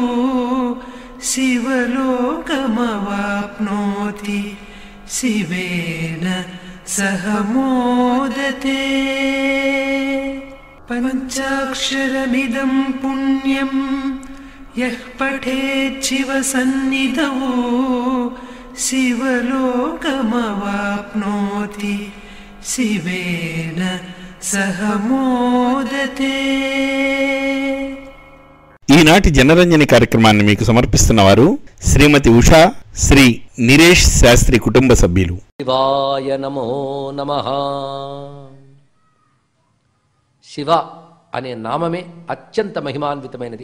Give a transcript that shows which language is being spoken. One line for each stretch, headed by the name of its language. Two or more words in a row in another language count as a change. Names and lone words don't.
Sanskrit: शिवलोकमवाप्नोति शिवेन सह मोदते पंचाक्षरमिदं पुण्यं यः पठेत् शिवसन्निधौ शिवलोकमवाप्नोति शिवेन सह मोदते
Telugu: ఈనాటి జనరంజని కార్యక్రమాన్ని మీకు సమర్పిస్తున్నవారు శ్రీమతి ఉషా, శ్రీ నిరేష్ శాస్త్రి కుటుంబ సభ్యులు.
Sanskrit: శివాయ నమో నమః.
Telugu: శివ అనే నామమే అత్యంత మహిమాన్వితమైనది.